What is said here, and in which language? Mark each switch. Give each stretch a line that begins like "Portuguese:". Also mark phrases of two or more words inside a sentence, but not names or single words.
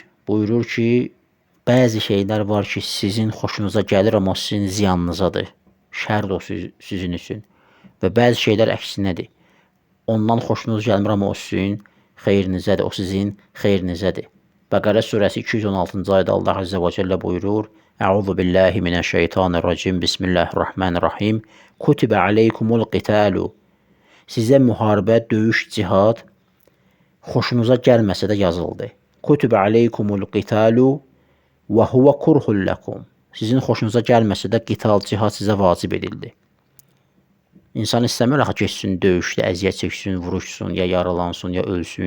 Azerbaijani: Buyurur ki, bəzi şeylər var ki, sizin xoşunuza gəlir, amma sizin ziyanınızadır. Şərdir o sizin üçün. Və bəzi şeylər əksinədir. Ondan xoşunuz gəlmir, amma o sizin xeyrinizədir, o sizin xeyrinizədir. Bəqərə surəsi 216-cı ayda
Arabic: الله عز وجل
Azerbaijani: buyurur:
Arabic: أعوذ بالله من الشيطان الرجيم. Bismillahirrahmanirrahim. كتب عليكم القتال.
Azerbaijani: Sizə müharibə, döyüş, cihad xoşunuza gəlməsə də yazıldı.
Arabic: كتب عليكم القتال وهو كره لكم.
Azerbaijani: Sizin xoşunuza gəlməsə də qital, cihad sizə vacib edildi. İnsan istəmir axı keçsin döyüşdə, əziyyət çəksin, vuruşsun, ya yaralansın, ya ölsün.